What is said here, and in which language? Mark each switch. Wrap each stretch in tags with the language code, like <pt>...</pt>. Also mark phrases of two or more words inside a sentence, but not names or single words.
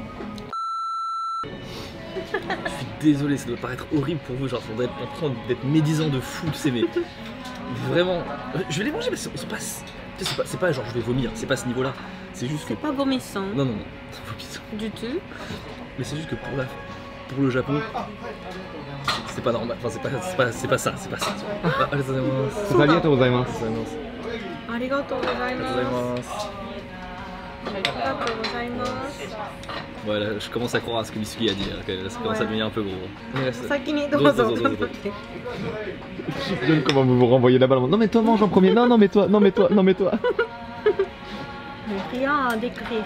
<fr>Je suis désolé, ça doit paraître horrible pour vous, genre ça doit être en train d'être médisant de fou, tu sais, mais vraiment, je vais les manger, mais ils sont pas, c'est pas genre je vais vomir, c'est pas à ce niveau-là. C'est juste que. C'est pas vomissant Non, non, non, c'est vomissant. du tout. Mais c'est juste que pour le Japon, c'est pas normal. Enfin, c'est pas ça. Ah,</fr> <ja>ありがとうございます. ありがとうございます.</ja> <fr>Ouais, là, je commence à croire à ce que Mitsuki a dit. Là, ça commence à devenir un peu gros.</fr> <ja>お先にどうぞ.</ja> <fr>J'aime comment vous renvoyez la balle. Non mais toi mange en premier. Non mais toi. Rien à décrire.</fr>